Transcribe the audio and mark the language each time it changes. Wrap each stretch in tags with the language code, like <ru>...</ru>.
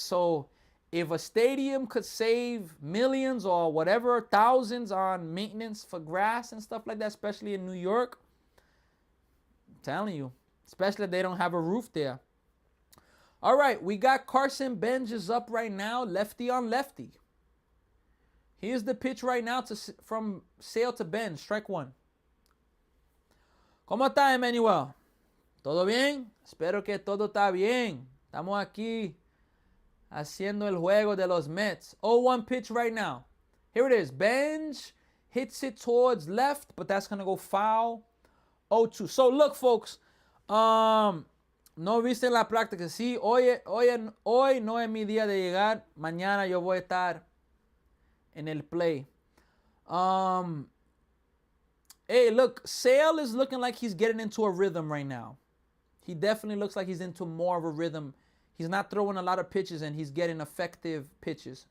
<en>So if a stadium could save millions or whatever, thousands on maintenance for grass and stuff like that, especially in New York, I'm telling you, especially if they don't have a roof there. All right, we got Carson Bench is up right now, lefty on lefty. Here's the pitch right now from Sale to Bench, strike one.</en> <es>¿Cómo está, Emmanuel? ¿Todo bien? Espero que todo está bien. Estamos aquí haciendo el juego de los Mets.</es> <en>0-1 pitch right now. Here it is. Bench hits it towards left, but that's going to go foul. 0-2. So look, folks.</en> <es>No viste la práctica. Sí, hoy no es mi día de llegar. Mañana yo voy a estar en el play.</es> <en>Hey, look, Sale is looking like he's getting into a rhythm right now. He definitely looks like he's into more of a rhythm. He's not throwing a lot of pitches and he's getting effective pitches.</en>